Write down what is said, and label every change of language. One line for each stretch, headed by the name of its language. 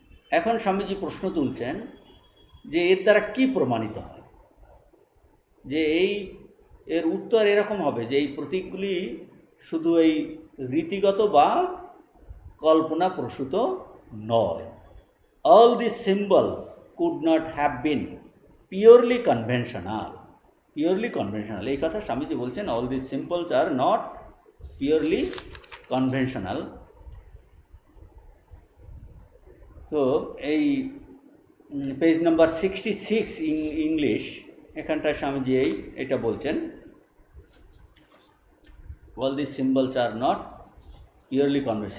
Bangla: এখন স্বামীজি প্রশ্ন তুলছেন যে এর দ্বারা কি প্রমাণিত হয়? যে এর উত্তর এরকম হবে যে এই প্রতীকগুলি শুধু এই রীতিগত বা কল্পনাপ্রসূত নয়।
English: All these symbols could not have been purely conventional. Purely conventional,
Bangla: এই কথা স্বামীজি বলছেন,
English: all these symbols are not purely conventional.
Bangla: তো এই পেজ নাম্বার 66 ইংলিশ, এখানটায় স্বামীজি এটা বলছেন,
English: all these symbols are not purely conventional।